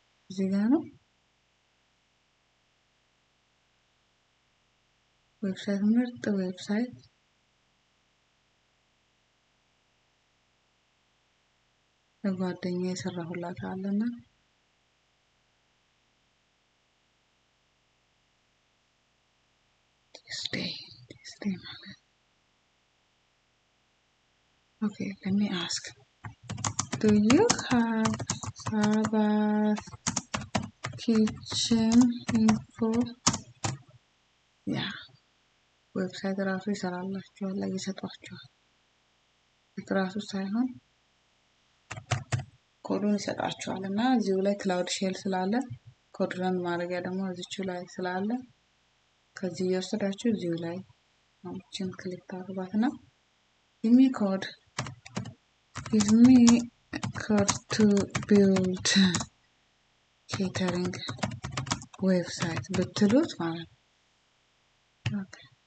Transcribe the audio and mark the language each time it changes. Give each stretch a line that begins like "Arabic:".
Amharic: እዚህ ጋር ነው። ዌብሳይት ምርጥ ዌብሳይት ለጓደኛ የሰራሁላት አለና stay ማለት
English: Okay, let me ask. Do you have Sabbath kitchen info? Yeah.
Amharic: ዌብሳይት ራሱ ይሰራላችኋል ላይ ይሰጣችኋል። ራሱ ሳይሆን ኮዱን ይሰጣችኋል እና እዚሁ ላይ ክላውድ ሼል ስላለ ኮድ ረን ማድረጊያ ደግሞ እዚቹ ላይ ስላለ ከዚህ እየወሰዳችሁ እዚሁ ላይ አሁን ክሊክ ታደርጓትና
English: give me code to build catering website
Amharic: ብትሉት ማለት ነው። Okay.